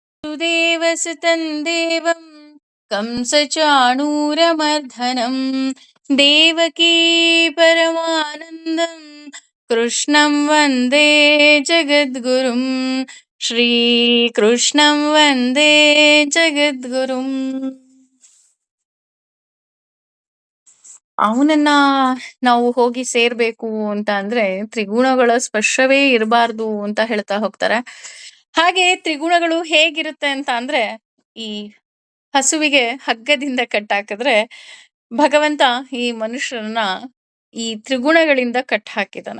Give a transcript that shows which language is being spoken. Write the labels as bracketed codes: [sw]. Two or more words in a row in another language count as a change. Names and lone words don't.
[sa] वसुदेवसुतं देवं कंसचाणूरमर्दनं देवकी परमानन्दं कृष्णं वन्दे जगद्गुरुं ಶ್ರೀಕೃಷ್ಣಂ ವಂದೇ ಜಗದ್ಗುರುಂ. [kn] ಅವನನ್ನ ನಾವು ಹೋಗಿ ಸೇರ್ಬೇಕು ಅಂತ ಅಂದ್ರೆ ತ್ರಿಗುಣಗಳ ಸ್ಪರ್ಶವೇ ಇರಬಾರ್ದು ಅಂತ ಹೇಳ್ತಾ ಹೋಗ್ತಾರೆ. ಹಾಗೆ ತ್ರಿಗುಣಗಳು ಹೇಗಿರುತ್ತೆ ಅಂತ ಅಂದ್ರೆ, ಈ ಹಸುವಿಗೆ ಹಗ್ಗದಿಂದ ಕಟ್ಟಾಕಿದ್ರೆ ಭಗವಂತ ಈ ಮನುಷ್ಯರನ್ನ ಈ ತ್ರಿಗುಣಗಳಿಂದ ಕಟ್ ಹಾಕಿದಾನೆ.